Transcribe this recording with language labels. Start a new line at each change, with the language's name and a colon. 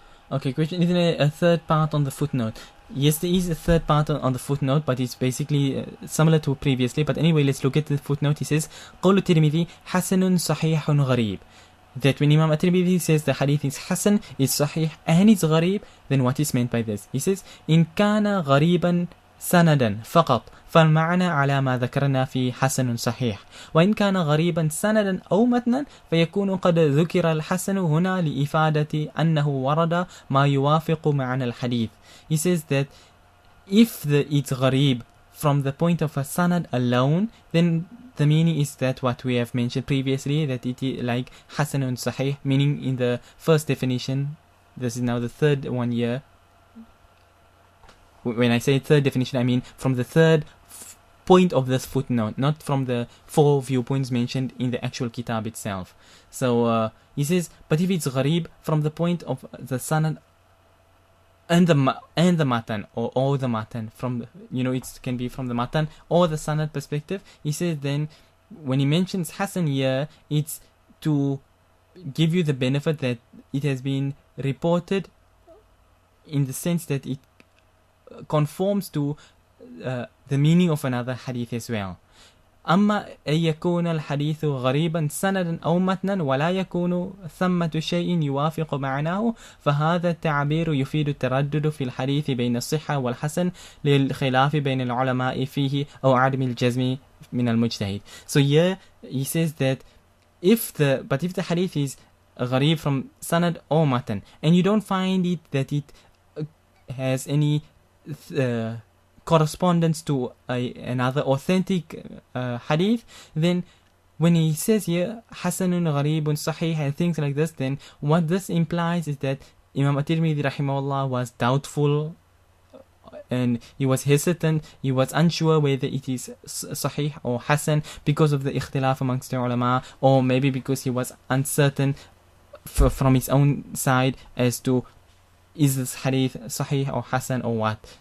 English: Okay, question, is there a third part on the footnote? Yes, there is a third part on the footnote, but it's basically similar to previously. But anyway, let's look at the footnote. He says,
Arabic: قول الترمذي حسن صحيح غريب.
English: That when Imam at-Tirmidhi says the hadith is Hasan, it's Sahih, and it's Gharib, then what is meant by this? He says,
Arabic: إن كان غريبا سندا فقط فالمعنى على ما ذكرنا في حسن صحيح وإن كان غريبا سندا أو متنا فيكون قد ذكر الحسن هنا لإفادة أنه ورد ما يوافق معنى الحديث.
English: He says that if it's gharib from the point of a sanad alone, then the meaning is that what we have mentioned previously, that it is like Hasanun Sahih, meaning in the first definition, this is now the third one here. When I say third definition, I mean from the third point of this footnote, not from the 4 viewpoints mentioned in the actual kitab itself. So he says, but if it's gharib from the point of the sanad and the matan or the matan, from it can be from the matan or the sanad perspective, he says then when he mentions Hasan here, it's to give you the benefit that it has been reported in the sense that it conforms to the meaning of another hadith as well.
Arabic: أما أن يكون الحديث غريبا سندا أو متنا ولا يكون ثمة شيء يوافق معناه فهذا التعبير يفيد التردد في الحديث بين الصحة والحسن للخلاف بين العلماء فيه أو عدم الجزم من المجتهد.
English: So here he says that if the hadith is gharib from sanad or matan and you don't find it that it has any correspondence to another authentic hadith, then when he says here Hasanun Gharibun Sahih and things like this, then what this implies is that Imam at-Tirmidhi rahimahullah was doubtful and he was hesitant, he was unsure whether it is Sahih or Hasan because of the ikhtilaf amongst the ulama, or maybe because he was uncertain from his own side as to is this hadith Sahih or Hasan or what.